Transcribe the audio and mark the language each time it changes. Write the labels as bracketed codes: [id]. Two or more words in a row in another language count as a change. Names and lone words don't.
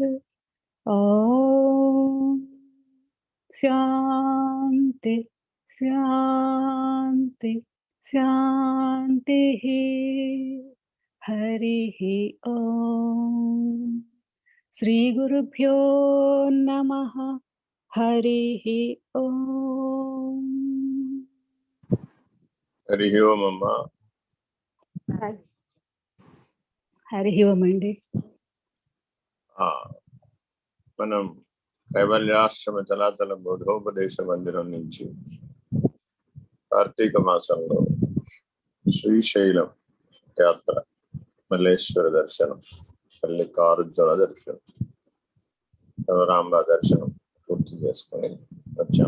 [sa] ॐ शान्ति शान्ति शान्तिः। हरिः ॐ श्रीगुरुभ्यो नमः। हरिः ॐ। [te] హరి ఓం అమ్మ. హరి ఓం అండి. మనం కైవల్యాశ్రమ చలాచల బోధోపదేశ మందిరం నుంచి కార్తీక మాసంలో శ్రీశైలం యాత్ర, మల్లేశ్వర దర్శనం, మల్లికార్జున దర్శనం, శివరాంబ దర్శనం పూర్తి చేసుకొని వచ్చాము.